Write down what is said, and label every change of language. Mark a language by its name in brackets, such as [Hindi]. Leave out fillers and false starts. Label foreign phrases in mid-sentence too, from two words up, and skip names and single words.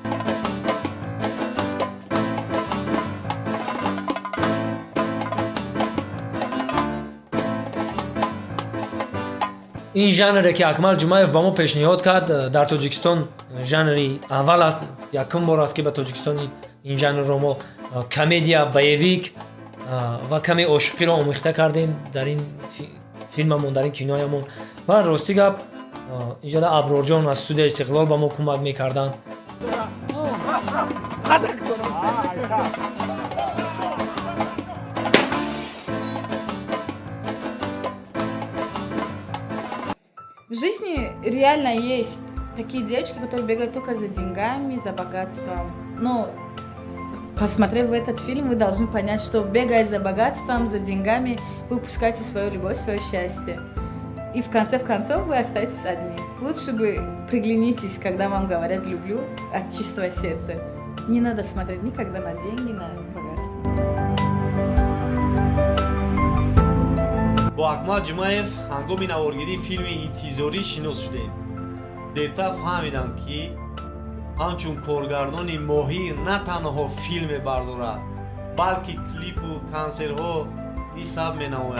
[Tajik] ин жанре ки Акмал Ҷумаев ба мо пешниҳод кард дар Тоҷикистон жанри аввал аст. якум бор аст ки ба Тоҷикистон ин жанрро мо комедия, боевик ва каме ошуқиро омӯхта кардем дар ин филмамон, дар ин киноямон. ва рости гап инҷода Аброрҷон аз студияи Истиқлол ба мо кӯмак мекарданд. [Russian] В жизни реально есть такие девочки, которые бегают только за деньгами, за богатством. Но, посмотрев в этот фильм, вы должны понять, что бегая за богатством, за деньгами, вы упускаете свою любовь, свое счастье. И в конце концов вы остаетесь одни. Лучше бы приглянитесь, когда вам говорят «люблю» от чистого сердца. Не надо смотреть никогда на деньги, на богатство. [Tajik] бо Акмал Ҷумаев ҳангоми наворгирии филми интизорӣ шинос шудем. дертар фаҳмидам ки ҳамчун коргардони моҳир на танҳо филм мебардорад, балки клипу консертҳо низ саб менамояд.